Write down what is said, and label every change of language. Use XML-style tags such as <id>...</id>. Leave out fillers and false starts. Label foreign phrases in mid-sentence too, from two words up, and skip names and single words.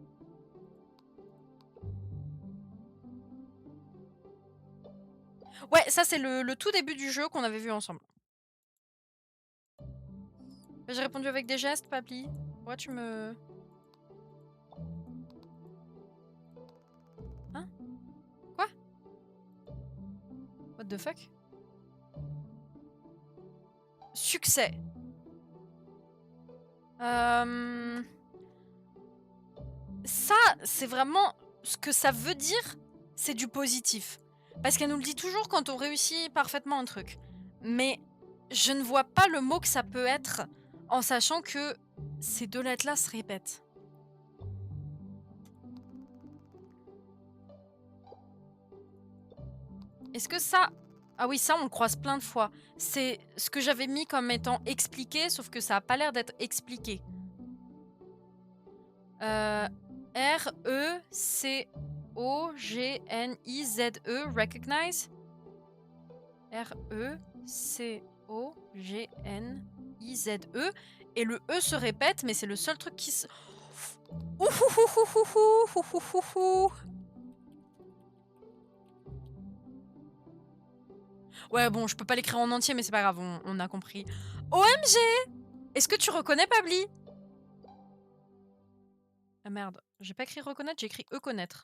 <fr>Ouais, ça c'est le tout début du jeu qu'on avait vu ensemble. J'ai répondu avec des gestes, Papli. Pourquoi tu me... Hein? Quoi?</fr> <en>What the fuck?</en> <fr>Succès. Ça, c'est vraiment... Ce que ça veut dire, c'est du positif. Parce qu'elle nous le dit toujours quand on réussit parfaitement un truc. Mais je ne vois pas le mot que ça peut être en sachant que ces deux lettres-là se répètent. Est-ce que ça... Ah oui, ça, on le croise plein de fois. C'est ce que j'avais mis comme étant expliqué, sauf que ça a pas l'air d'être expliqué. R-E-C-O-G-N-I-Z-E, recognize. R-E-C-O-G-N-I-Z-E. Et le E se répète, mais c'est le seul truc qui se... Ouais, bon, je peux pas l'écrire en entier, mais c'est pas grave, on a compris.</fr> <en>OMG!</en> <fr>Est-ce que tu reconnais Pabli? Ah merde, j'ai pas écrit reconnaître, j'ai écrit connaître.</fr>